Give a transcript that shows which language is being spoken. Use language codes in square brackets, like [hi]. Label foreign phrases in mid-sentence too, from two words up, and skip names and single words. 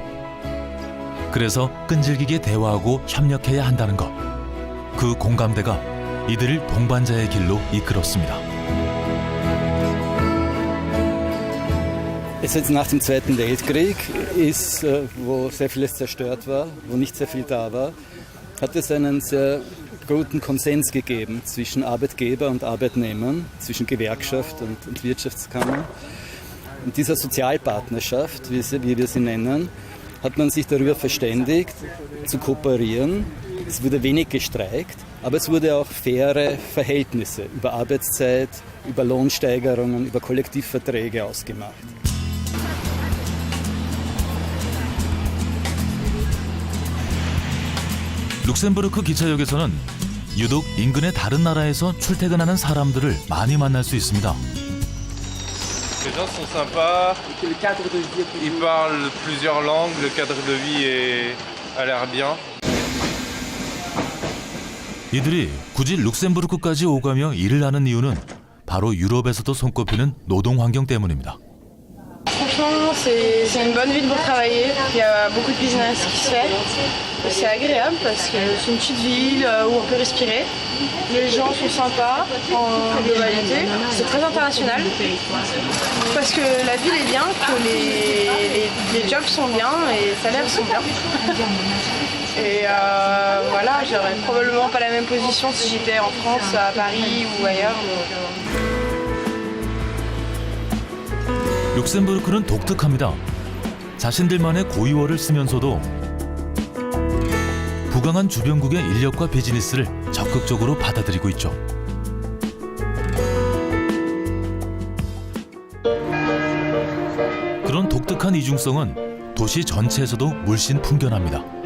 [ko] 그래서 끈질기게 대화하고 협력해야 한다는 것. 그 공감대가 이들을 동반자의 길로 이끌었습니다. [de] Jetzt nach dem Zweiten Weltkrieg ist, wo sehr vieles zerstört war, wo nicht sehr viel da war, hat es einen sehr guten Konsens gegeben zwischen Arbeitgeber und Arbeitnehmern, zwischen Gewerkschaft und Wirtschaftskammern. In dieser Sozialpartnerschaft, wie wir sie nennen, hat man sich darüber verständigt, zu kooperieren. Es wurde wenig gestreikt, aber es wurde auch faire Verhältnisse über Arbeitszeit, über Lohnsteigerungen, über Kollektivverträge ausgemacht. [ko] 룩셈부르크 기차역에서는 유독 인근의 다른 나라에서 출퇴근하는 사람들을 많이 만날 수 있습니다. [fr] Les gens sont sympas, ils parlent plusieurs langues, le cadre de vie a l'air bien. [ko] 이들이 굳이 룩셈부르크까지 오가며 일을 하는 이유는 바로 유럽에서도 손꼽히는 노동 환경 때문입니다. [fr] Franchement, c'est une bonne ville pour travailler. Il y a beaucoup de business qui se fait. C'est agréable parce que c'est une petite ville où on peut respirer. Les gens sont sympas en globalité. C'est très international. Parce que la ville est bien, que les jobs sont bien et les salaires sont bien. Et voilà, j'aurais probablement pas la même position si j'étais en France, à Paris ou ailleurs. [ko] 룩셈부르크는 독특합니다. 자신들만의 고유어를 쓰면서도 부강한 주변국의 인력과 비즈니스를 적극적으로 받아들이고 있죠. 그런 독특한 이중성은 도시 전체에서도 물씬 풍겨납니다.